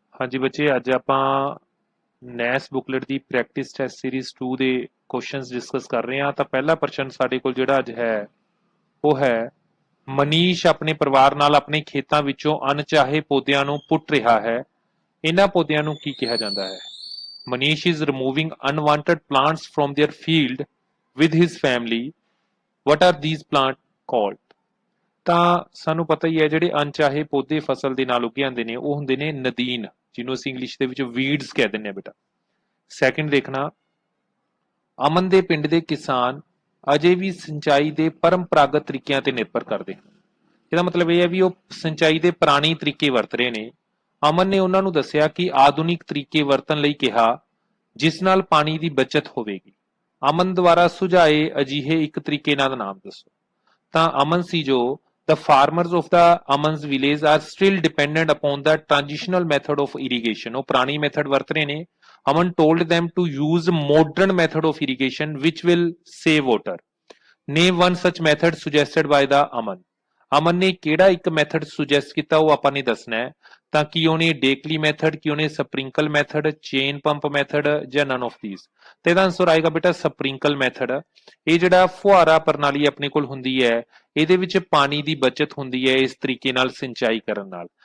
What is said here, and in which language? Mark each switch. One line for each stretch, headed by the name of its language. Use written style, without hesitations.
Punjabi: ਹਾਂਜੀ ਬੱਚੇ, ਅੱਜ ਆਪਾਂ ਨੈਸ ਬੁਕਲੇਟ ਦੀ ਪ੍ਰੈਕਟਿਸ ਟੈਸਟ ਸੀਰੀਜ਼ 2 ਦੇ ਕੁਐਸਚਨਸ ਡਿਸਕਸ ਕਰ ਰਹੇ ਹਾਂ। ਤਾਂ ਪਹਿਲਾ ਪ੍ਰਸ਼ਨ ਸਾਡੇ ਕੋਲ ਜਿਹੜਾ ਅੱਜ ਹੈ ਉਹ ਹੈ, ਮਨੀਸ਼ ਆਪਣੇ ਪਰਿਵਾਰ ਨਾਲ ਆਪਣੇ ਖੇਤਾਂ ਵਿੱਚੋਂ ਅਣਚਾਹੇ ਪੌਦਿਆਂ ਨੂੰ ਪੁੱਟ ਰਿਹਾ ਹੈ। ਇਹਨਾਂ ਪੌਦਿਆਂ ਨੂੰ ਕੀ ਕਿਹਾ ਜਾਂਦਾ ਹੈ?
English: Manish is removing unwanted plants from their field with his family. What are these plants called?
Punjabi: ਤਾਂ ਸਾਨੂੰ ਪਤਾ ਹੀ ਹੈ, ਜਿਹੜੇ ਅਣਚਾਹੇ ਪੌਦੇ ਫਸਲ ਦੇ ਨਾਲ ਉੱਗੇ ਆਉਂਦੇ ਨੇ ਉਹ ਹੁੰਦੇ ਨੇ ਨਦੀਨ, ਜਿਹਨੂੰ ਅਸੀਂ ਇੰਗਲਿਸ਼ ਦੇ ਵਿੱਚ ਵੀਡਸ ਕਹਿ ਦਿੰਦੇ ਆ ਬੇਟਾ। ਸੈਕਿੰਡ ਦੇਖਣਾ, ਅਮਨ ਦੇ ਪਿੰਡ ਦੇ ਕਿਸਾਨ ਅਜੇ ਵੀ ਸਿੰਚਾਈ ਦੇ ਪਰੰਪਰਾਗਤ ਤਰੀਕਿਆਂ ਤੇ ਨਿਰਭਰ ਕਰਦੇ ਹਨ। ਇਹਦਾ ਮਤਲਬ ਇਹ ਹੈ ਵੀ ਉਹ ਸਿੰਚਾਈ ਦੇ ਪੁਰਾਣੇ ਤਰੀਕੇ ਵਰਤ ਰਹੇ ਨੇ। ਅਮਨ ਨੇ ਉਹਨਾਂ ਨੂੰ ਦੱਸਿਆ ਕਿ ਆਧੁਨਿਕ ਤਰੀਕੇ ਵਰਤਣ ਲਈ ਕਿਹਾ ਜਿਸ ਨਾਲ ਪਾਣੀ ਦੀ ਬਚਤ ਹੋਵੇਗੀ। ਅਮਨ ਦੁਆਰਾ ਸੁਝਾਏ ਅਜਿਹੇ ਇੱਕ ਤਰੀਕੇ ਦਾ ਨਾਮ ਦੱਸੋ। ਤਾਂ ਅਮਨ ਸੀ ਜੋ
English: the farmers of the Aman's village are still dependent upon the transitional method of irrigation.
Punjabi: ਉਹ ਪੁਰਾਣੀ ਮੈਥਡ ਵਰਤ ਰਹੇ ਨੇ।
English: Aman told them to use modern method of irrigation which will save water. Name one such method suggested by the Aman.
Punjabi: ਅਮਨ ਨੇ ਕਿਹੜਾ ਇੱਕ method suggest ਕੀਤਾ ਉਹ ਆਪਾਂ ਨੇ ਦੱਸਣਾ ਹੈ। ਤਾਂ ਕੀ ਉਹਨੇ ਡੇਕਲੀ ਮੈਥਡ, ਕੀ ਉਹਨੇ sprinkle method, chain pump method ਜਾਂ
English: None of these.
Punjabi: ਤੇ ਇਹਦਾ ਆਨਸਰ ਆਏਗਾ ਬੇਟਾ ਸਪ੍ਰਿੰਕਲ ਮੈਥਡ। ਇਹ ਜਿਹੜਾ ਫੁਹਾਰਾ ਪ੍ਰਣਾਲੀ ਆਪਣੇ ਕੋਲ ਹੁੰਦੀ ਹੈ, ਇਹਦੇ ਵਿੱਚ ਪਾਣੀ ਦੀ ਬਚਤ ਹੁੰਦੀ ਹੈ ਇਸ ਤਰੀਕੇ ਨਾਲ ਸਿੰਚਾਈ ਕਰਨ ਨਾਲ।